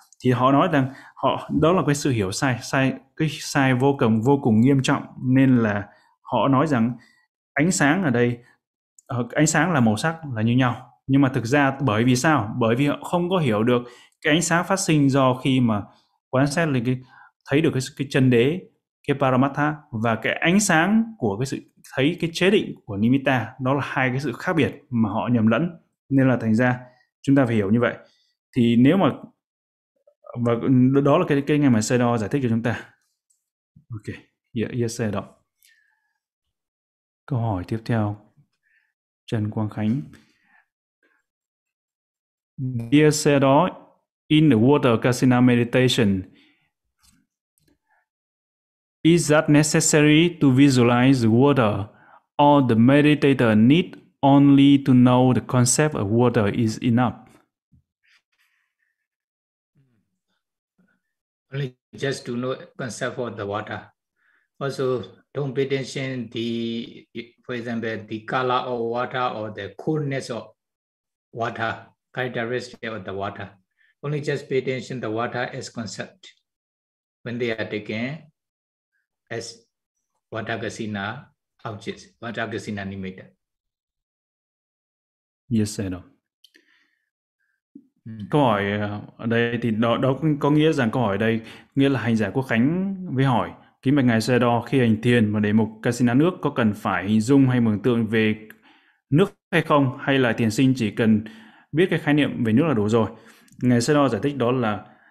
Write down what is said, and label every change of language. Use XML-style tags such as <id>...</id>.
<vi>Thì họ nói rằng họ đó là cái sự hiểu sai vô cùng nghiêm trọng, nên là họ nói rằng ánh sáng ở đây, ánh sáng là màu sắc là như nhau, nhưng mà thực ra bởi vì sao, bởi vì họ không có hiểu được cái ánh sáng phát sinh do khi mà quan sát lên thấy được cái chân đế, cái paramattha, và cái ánh sáng của cái sự thấy cái chế định của nimitta, đó là hai cái sự khác biệt mà họ nhầm lẫn, nên là thành ra chúng ta phải hiểu như vậy. Thì nếu mà và đó là cái ngày mà Sayadaw giải thích cho chúng ta.</vi> <en>Ok, yes Sayadaw.</en> <vi>Câu hỏi tiếp theo, Trần Quang Khánh.</vi> <en>Dear Sayadaw, in the water kasina meditation, is that necessary to visualize the water, or the meditator need only to know the concept of water is enough? Only just to know concept of the water. Also, don't pay attention the, for example, the color of water or the coolness of water, characteristic of the water. Only just pay attention the water as concept when they are taken as Vatagasina objects, Vatagasina nimitta. Yes, I know.</en> <vi>Câu hỏi ở đây thì đó có nghĩa rằng câu hỏi ở đây nghĩa là hành giả Quốc Khánh với hỏi kính bạch ngài Sayadaw, khi hành thiền mà để mục kasina nước, có cần phải hình dung hay mường tượng về nước hay không, hay là thiền sinh chỉ cần biết cái khái niệm về nước là đủ rồi? Ngài Sayadaw giải thích đó là</vi>